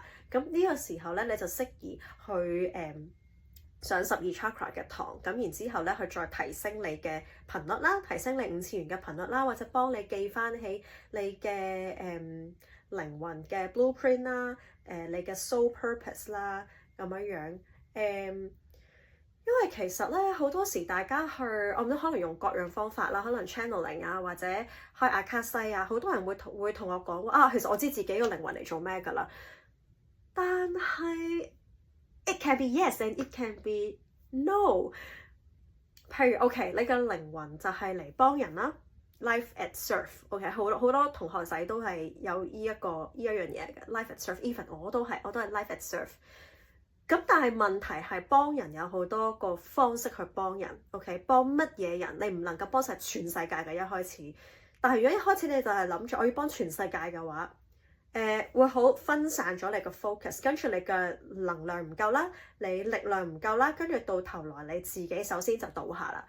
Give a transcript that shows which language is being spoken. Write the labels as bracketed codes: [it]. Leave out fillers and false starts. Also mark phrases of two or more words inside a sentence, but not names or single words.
[yue] 咁呢個時候咧，你就適宜去上12 chakra 嘅堂。咁然之後咧，去再提升你嘅頻率啦，提升你5次元嘅頻率啦，或者幫你記翻起你嘅靈魂嘅 blueprint 啦，你嘅 [en] soul purpose [yue] 啦。咁樣樣，因因為其實咧好多時大家去，我唔知可能用各樣方法啦，可能 channeling 啊，或者開阿卡西啊，好多人會同我講啊，其實我知自己個靈魂嚟做咩㗎啦。 [en] 但係 it can be yes and it can be no。 [yue] 譬如 OK，你嘅靈魂就係嚟幫人啦。 [en] Life at Surf， [yue] OK，好多同學仔都係有呢一樣嘢嘅。 [en] Life at Surf， [yue] even 我都係 [en] Life at Surf。 [yue] 咁但係問題係幫人有好多個方式去幫人，OK？幫乜嘢人？你唔能夠幫晒全世界嘅一開始。但係如果一開始你就係諗住我要幫全世界嘅話，會好分散咗你個 focus，跟住你嘅能量唔夠啦，你力量唔夠啦，跟住到頭來你自己首先就倒下啦。